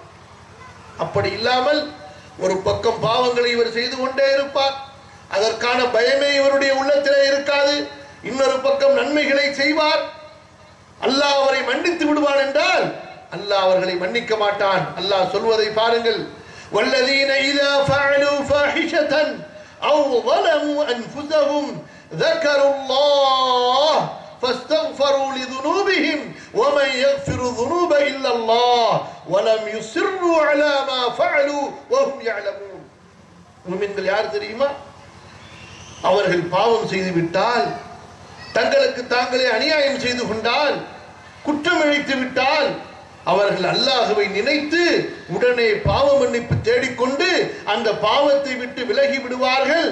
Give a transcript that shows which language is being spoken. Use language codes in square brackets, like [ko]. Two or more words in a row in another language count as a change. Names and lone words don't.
[ta] அப்படி இல்லாமல் ஒரு பக்கம் பாவங்களை இவர் செய்து கொண்டே இருப்பார், அதற்கான பயமே இவருடைய உள்ளத்திலே இருக்காது. இன்னொரு பக்கம் நன்மைகளை செய்வார், அல்லாஹ் அவரை மன்னித்து விடுவான் என்றால் அல்லாஹ் அவர்களை மன்னிக்க மாட்டான். அல்லாஹ் சொல்வதை பாருங்கள், [ar] والذين إذا فعلوا فاحشة أو ظلموا انفسهم ذكروا الله فاستغفروا لذنوبهم ومن يغفر الذنوب الا الله ولم يصروا على ما فعلوا وهم يعلمون. [ta] முஃமின்கள் யார் தெரியுமா? அவர்கள் பாவம் செய்து விட்டால், தங்களுக்கு தாங்களே அநியாயம் செய்து கொண்டால், குற்றம் இழைத்து விட்டால், அவர்கள் அல்லாஹ்வை நினைத்து உடனே பாவ மன்னிப்பு தேடிக்கொண்டு அந்த பாவத்தை விட்டு விலகி விடுவார்கள்.